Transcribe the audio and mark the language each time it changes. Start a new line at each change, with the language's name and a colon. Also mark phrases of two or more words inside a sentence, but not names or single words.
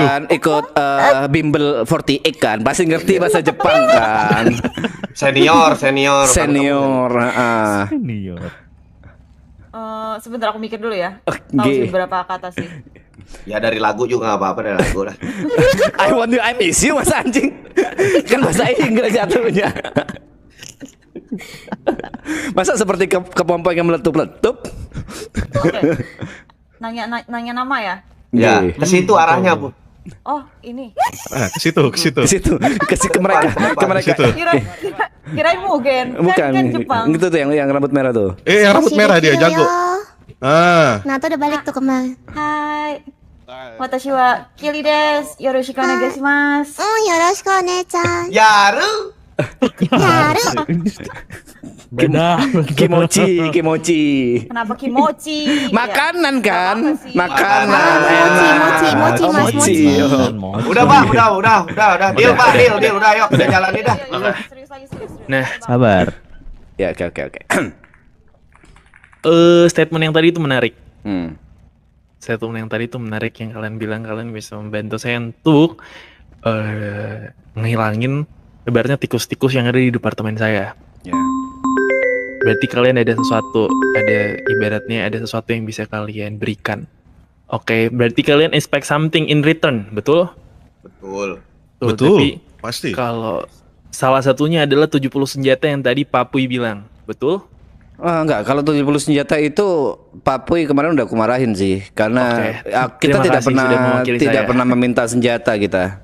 Indonesian: kan, ikut bimbel 48 kan, pasti ngerti bahasa Jepang kan. Senior. Senior, Senior. Sebentar aku mikir dulu ya. Tahu G. sih beberapa kata sih. Ya dari lagu juga nggak apa-apa, dari lagu lah.
English: I want you, I miss you,
Indonesian: mas anjing. Kan bahasa Inggris jatuhnya. Masa seperti kepompong yang meletup-letup? Oke. Nanya nama ya? Ya, G. ke situ arahnya, Bu. Oh, ini. Ke situ. Ke situ, ke mereka, ke mereka. Situ. Kirain Mugen. Bukan, Kan Jepang. gitu tuh yang rambut merah tuh. Yang rambut merah dia jago. Nah, tuh udah balik tuh kemarin. Hai.
Japanese: 私はKiliです。よろしくお願いします. Yoroshikuone-chan. Yaru. Yaru.
Indonesian: Beda. Kimochi. Kenapa kimochi? Makanan kan? Apa sih? Makanan. Mochi, Enak. Mas, mochi. Udah, Pak, udah. Deal, Pak, deal, udah ayo kita jalanin dah. Serius lagi, serius. Nah, Sabar. Ya, oke. statement yang tadi itu menarik. Hmm. Statement yang tadi itu menarik yang kalian bilang kalian bisa membantu saya untuk ngilangin ibaratnya tikus-tikus yang ada di departemen saya. Ya. Berarti kalian ada sesuatu, ibaratnya ada sesuatu yang bisa kalian berikan. Oke, berarti kalian
English: expect something in return,
Indonesian: betul? Betul. Betul, Tapi pasti. kalau salah satunya adalah 70 senjata yang tadi Papui bilang, betul? Enggak, kalau 70 senjata itu Pak Puy kemarin udah aku marahin sih, karena kita Terima tidak kasih sudah mewakili saya. meminta senjata kita.